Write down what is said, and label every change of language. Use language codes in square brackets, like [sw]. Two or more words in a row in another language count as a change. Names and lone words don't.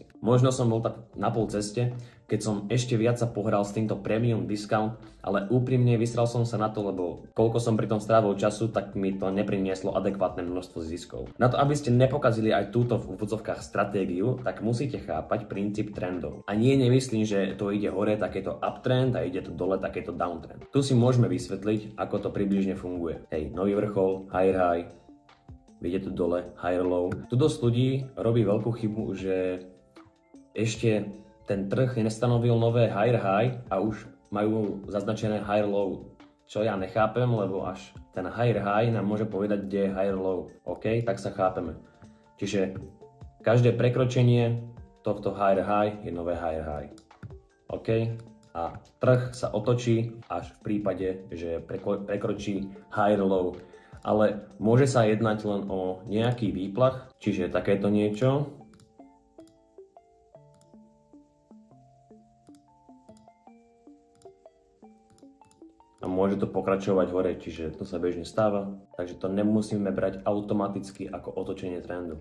[sk] Možno som bol tak na pol ceste, keď som ešte viac sa pohral s týmto [en] premium discount, [sk] ale úprimne vysral som sa na to, lebo koľko som pri tom strávil času, tak mi to neprinieslo adekvátne množstvo ziskov. Na to, aby ste nepokazili aj túto v úvodzovkách stratégiu, tak musíte chápať princíp trendov. A nie nemyslím, že to ide hore, takéto uptrend a ide to dole, takéto downtrend. Tu si môžeme vysvetliť, ako to približne funguje. Hej, nový vrchol, [en] higher high, [sk] vidíte tu dole, [en] higher low. [sk] Tu dosť ľudí robí veľkú chybu, že ešte ten trh nestanovil nové [en] higher high [sk] a už majú zaznačené [en] higher low. [sk] Čo ja nechápem, lebo až ten [en] higher high [sk] nám môže povedať, kde je [en] higher low. [sk] OK, tak sa chápeme. Čiže každé prekročenie tohto [en] higher high [sk] je nové [en] higher high. [sk] OK? A trh sa otočí až v prípade, že prekročí [en] higher low. [sk] Ale môže sa jednať len o nejaký výplach, čiže takéto niečo. A môže to pokračovať hore, čiže to sa bežne stáva, takže to nemusíme brať automaticky ako otočenie trendu.